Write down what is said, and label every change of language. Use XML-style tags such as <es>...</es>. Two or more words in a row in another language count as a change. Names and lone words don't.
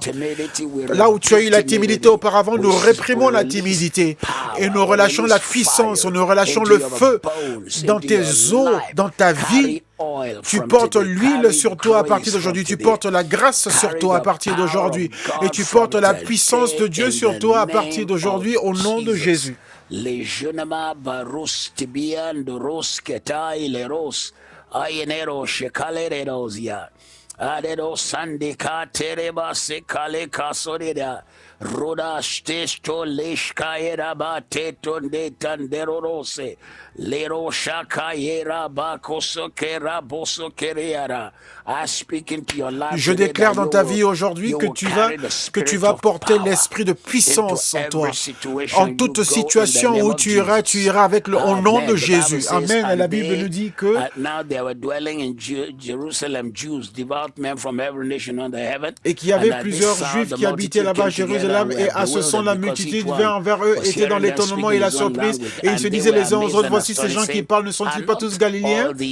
<fr>Là où tu as eu la timidité auparavant, nous réprimons la timidité et nous relâchons la puissance, nous relâchons le feu dans tes os, dans ta vie. Tu portes l'huile sur toi à partir d'aujourd'hui. Tu portes la grâce sur toi à partir d'aujourd'hui. Et tu portes la puissance de Dieu sur toi à partir d'aujourd'hui au nom de Jésus. Roda stesto leshkaera ba tetonde tanderorose lero shakaera ba kosokera bosokereara. Je déclare dans ta vie aujourd'hui que tu vas porter l'esprit de puissance en toi. En toute situation où tu iras avec au nom de Jésus. Amen. Et la Bible nous dit que et qu'il y avait plusieurs Juifs qui habitaient là-bas à Jérusalem et à ce son la multitude vint vers eux, était dans l'étonnement et la surprise et ils se disaient les uns aux autres, voici ces gens qui parlent, ne sont-ils pas tous Galiléens?</fr>